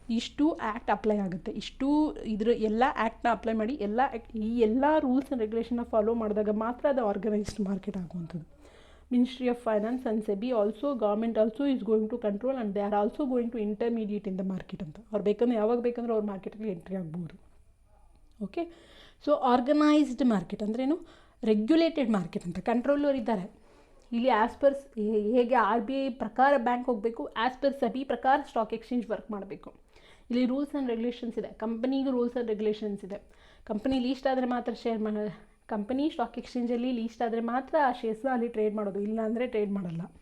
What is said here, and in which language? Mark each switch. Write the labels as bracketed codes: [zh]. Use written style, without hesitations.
[kn] ಇಷ್ಟು act apply ಆಗುತ್ತೆ. ಇಷ್ಟು ಎಲ್ಲ ಆ್ಯಕ್ಟ್ನ ಅಪ್ಲೈ ಮಾಡಿ ಈ ಎಲ್ಲ ರೂಲ್ಸ್ ಆ್ಯಂಡ್ ರೆಗ್ಯುಲೇಷನ್ನ ಫಾಲೋ ಮಾಡಿದಾಗ ಮಾತ್ರ ಅದು ಆರ್ಗನೈಸ್ಡ್ ಮಾರ್ಕೆಟ್ ಆಗುವಂಥದ್ದು. [en] Ministry of Finance and SEBI also, government also is going to control and they are also going to intermediate in the market ಅಂತ. [kn] ಅವ್ರು ಬೇಕಂದ್ರೆ ಯಾವಾಗ ಬೇಕಂದ್ರೆ ಅವ್ರ ಮಾರ್ಕೆಟಲ್ಲಿ ಎಂಟ್ರಿ ಆಗ್ಬೋದು. ಓಕೆ, ಸೊ ಆರ್ಗನೈಸ್ಡ್ ಮಾರ್ಕೆಟ್ ಅಂದ್ರೇನು? ರೆಗ್ಯುಲೇಟೆಡ್ ಮಾರ್ಕೆಟ್ ಅಂತ. ಕಂಟ್ರೋಲರ್ ಇದ್ದಾರೆ ಇಲ್ಲಿ. ಆ್ಯಸ್ ಪರ್ ಹೇಗೆ RBI ಪ್ರಕಾರ ಬ್ಯಾಂಕ್ ಹೋಗಬೇಕು, ಆ್ಯಸ್ ಪರ್ SEBI ಪ್ರಕಾರ ಸ್ಟಾಕ್ ಎಕ್ಸ್ಚೇಂಜ್ ವರ್ಕ್ ಮಾಡಬೇಕು. ಇಲ್ಲಿ ರೂಲ್ಸ್ ಆ್ಯಂಡ್ ರೆಗ್ಯುಲೇಷನ್ಸ್ ಇದೆ. ಕಂಪನಿಗೂ ರೂಲ್ಸ್ ಆ್ಯಂಡ್ ರೆಗ್ಯುಲೇಷನ್ಸ್ ಇದೆ. ಕಂಪನಿ ಲೀಸ್ಟ್ ಆದರೆ ಮಾತ್ರ ಕಂಪನಿ ಸ್ಟಾಕ್ ಎಕ್ಸ್ಚೇಂಜಲ್ಲಿ ಲೀಸ್ಟ್ ಆದರೆ ಮಾತ್ರ ಆ ಶೇರ್ಸ್ನ ಅಲ್ಲಿ ಟ್ರೇಡ್ ಮಾಡೋದು, ಇಲ್ಲ ಅಂದರೆ ಟ್ರೇಡ್ ಮಾಡಲ್ಲ.